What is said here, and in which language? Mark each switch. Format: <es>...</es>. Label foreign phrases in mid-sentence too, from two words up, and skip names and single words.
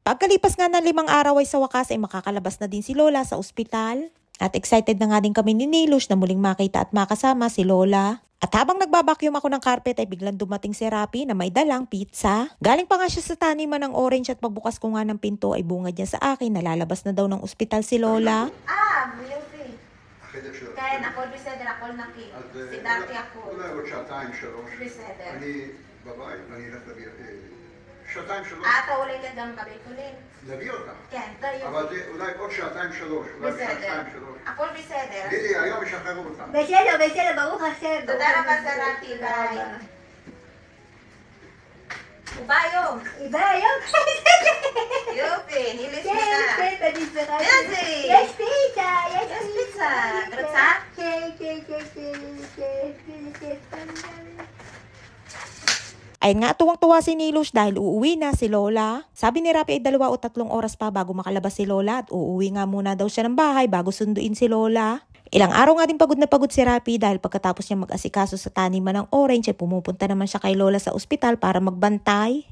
<tl>Pagkalipas nga ng 5 araw ay sa wakas ay makakalabas na din si Lola sa ospital. At excited na nga din kami ni Nilush na muling makita at makasama si Lola. At habang nagbabacuum ako ng carpet ay biglang dumating si Rapi na may dalang pizza. Galing pa nga siya sa taniman ng orange at pagbukas ko nga ng pinto ay bungad niya sa akin na lalabas na daw ng ospital si Lola.</tl> <he>כן, הכל בסדר, הכל נקי. סידרתי הכל. אולי עוד שעתיים, שלוש. בסדר. אני בבית, ואני אלך להביא שעתיים, שלוש. אתה עולה גם בבית חולים? להביא אותך. כן, תראי. אבל זה אולי עוד שעתיים, שלוש. בסדר. הכל בסדר. לילי, היום ישחררו אותך. בסדר, בסדר, ברוך השם. תודה רבה, סרתי, ביי. הוא בא היום. היא באה היום? יופי, נילי כן, שמחה. כן, אני שמחה. איזה? יש פיצה, יש פיצה. את רוצה? כן, כן, כן, כן.</he> <tl>Ay nga tuwang-tuwa si Nilush dahil uuwi na si Lola. Sabi ni Rapi ay 2 o 3 oras pa bago makalabas si Lola at uuwi nga muna daw siya ng bahay bago sunduin si Lola. Ilang araw nga din pagod na pagod si Rapi dahil pagkatapos niya mag-asikaso sa taniman ng orange ay pumupunta naman siya kay Lola sa ospital para magbantay.</tl>